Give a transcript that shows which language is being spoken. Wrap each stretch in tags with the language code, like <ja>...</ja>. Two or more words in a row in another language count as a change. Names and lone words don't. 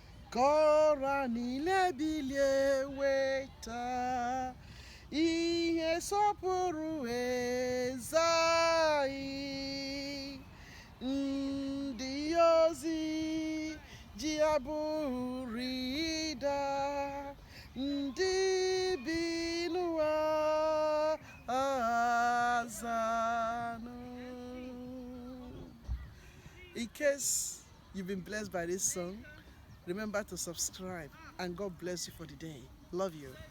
<ig>Ka ọra niile bilie weta ihe sọpụrụ eze anyị, ndị ozi ji abụrụ ịda, ndị bi n'ụwa zanụ.</ig> <en>In case you've been blessed by this song, remember to subscribe, and God bless you for the day. Love you.</en>